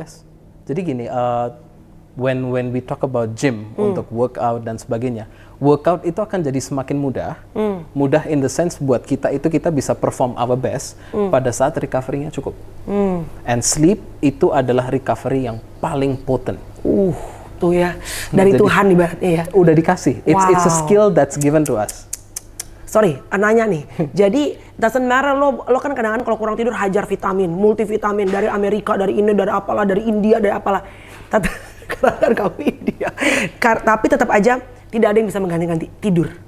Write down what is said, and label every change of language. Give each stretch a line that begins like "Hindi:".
Indonesian: Yes. Jadi gini,
English: when we talk about
Indonesian: gym untuk workout dan sebagainya, workout itu akan jadi semakin mudah. Mudah
English: in the sense
Indonesian: buat kita itu kita bisa
English: perform our best
Indonesian: pada saat recovery-nya cukup. And sleep itu adalah recovery yang paling potent. Tuh ya, dari Tuhan ibaratnya ya. Udah dikasih.
English: It's a skill that's given to us.
Indonesian: Sorry, nanya nih. Jadi
English: doesn't matter
Indonesian: lo kan kadang-kadang kalau kurang tidur hajar vitamin, multivitamin dari Amerika, dari ini, dari apalah, dari India, dari apalah. Karena kamu India. Tapi tetap aja tidak ada yang bisa menggantikan tidur.